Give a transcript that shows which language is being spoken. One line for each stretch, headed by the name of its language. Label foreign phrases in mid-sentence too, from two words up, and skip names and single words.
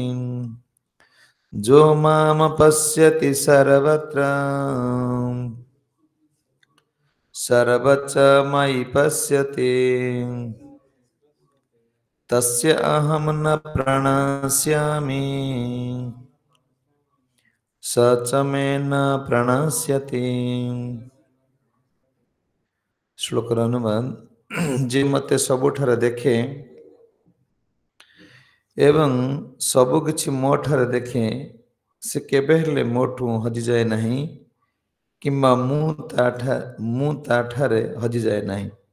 Sanskrit: जो माम पश्यति सर्वत्र सर्वच मयि पश्यति तस्य अहं न प्रणश्यामि स च मे न प्रणश्यति।
Odia: ଶ୍ଳୋକ ଅନୁବାଦ। ଯେ ମତେ ସବୁଠାରେ ଦେଖେ ଏବଂ ସବୁ କିଛି ମୋଠାରେ ଦେଖେ ସେ କେବେ ହେଲେ ମୋଠୁ ହଜି ଯାଏ ନାହିଁ କିମ୍ବା ମୁ ତାଠାରେ ହଜି ଯାଏ ନାହିଁ।